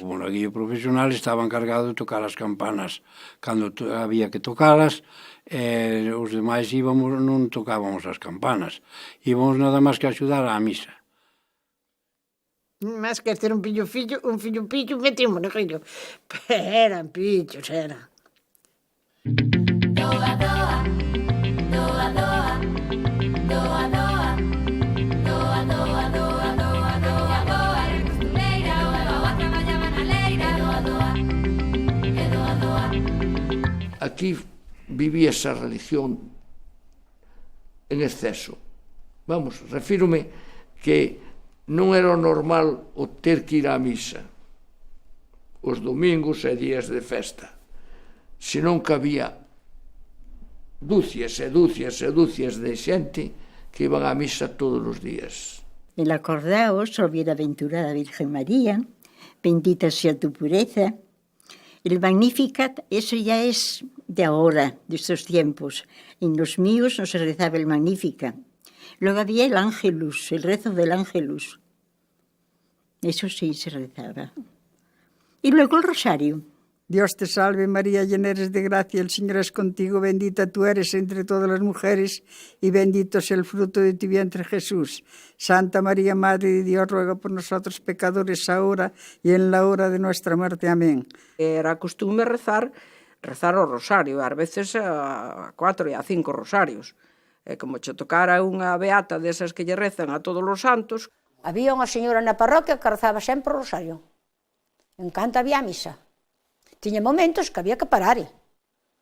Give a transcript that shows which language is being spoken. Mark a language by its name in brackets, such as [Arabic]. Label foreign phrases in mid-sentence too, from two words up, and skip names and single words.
[Galician] O monaguillo profesional estaba encargado de tocar as campanas cando había que tocalas, e os demais non tocábamos as campanas, íbamos nada máis que a axudar á misa. Más que ter un fillo, metí un monaguillo. Eran pillos, eran. Doa, doa, doa, doa, doa, doa, doa, doa, doa, doa, doa, doa, era costureira, doa, traballaba na leira, doa, doa, e doa, doa. Aquí vivía esa religión en exceso. Vamos, refírome que non era normal o ter que ir á misa os domingos e días de festa, senón que había dúcias e dúcias e dúcias de xente que iban á misa todos os días. [Spanish] El acordaos, oh bienaventurada Virgen María, bendita sea tu pureza. El Magnificat, eso ya es de ahora, de estos tiempos. En los míos no se rezaba el Magnificat. Luego había el Ángelus, el rezo del Ángelus. Eso sí se rezaba. Y luego el rosario. Dios te salve María, llena eres de gracia, el Señor es contigo, bendita tú eres entre todas las mujeres y bendito es el fruto de tu vientre Jesús. Santa María, Madre de Dios, ruega por nosotros pecadores ahora y en la hora de nuestra muerte. Amén. [Galician] Era costumbre rezar o rosario, ás veces a 4 e a 5 rosarios. Como che tocara unha beata desas que lle rezan a todos os santos. Había unha señora na parroquia que rezaba sempre o rosario. En canto había a misa. Tiña momentos que había que parar.